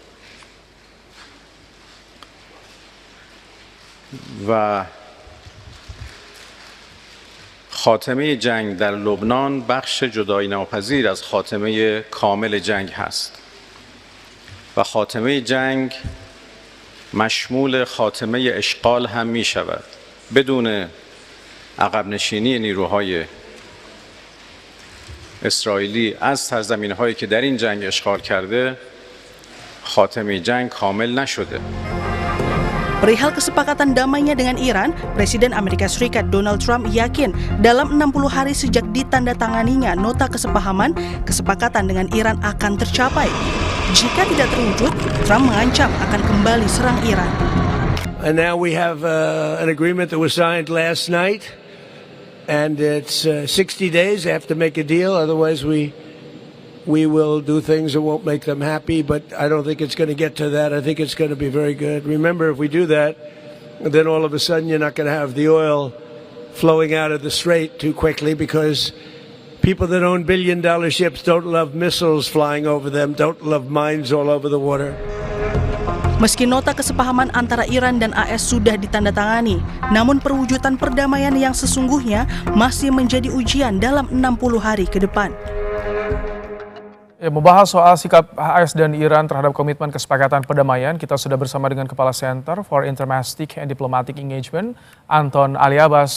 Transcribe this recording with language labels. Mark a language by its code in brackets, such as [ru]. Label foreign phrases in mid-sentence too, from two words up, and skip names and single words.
[fa] و خاتمه جنگ در لبنان بخش جدایی ناپذیر از خاتمه کامل جنگ هست و خاتمه جنگ مشمول خاتمه اشغال هم می شود بدون عقب نشینی نیروهای اسرائیلی از سرزمین‌هایی که در این جنگ اشغال کرده خاتمه جنگ کامل نشده. [id] Perihal kesepakatan damainya dengan Iran, Presiden Amerika Serikat Donald Trump yakin dalam 60 hari sejak ditandatanganinya nota kesepahaman, kesepakatan dengan Iran akan tercapai. Jika tidak terwujud, Trump mengancam akan kembali serang Iran. [en] And now we have an agreement that was signed last night, and it's 60 days. They have to make a deal, otherwise we will do things that won't make them happy, but I don't think it's going to get to that. I think it's going to be very good. Remember, if we do that, then all of a sudden you're not going to have the oil flowing out of the strait too quickly, because people that own billion-dollar ships don't love missiles flying over them, don't love mines all over the water. [id] Meski nota kesepahaman antara Iran dan AS sudah ditandatangani, namun perwujudan perdamaian yang sesungguhnya masih menjadi ujian dalam 60 hari ke depan. Membahas soal sikap AS dan Iran terhadap komitmen kesepakatan perdamaian, kita sudah bersama dengan Kepala Center for Intermastic and Diplomatic Engagement, Anton Ali Abbas.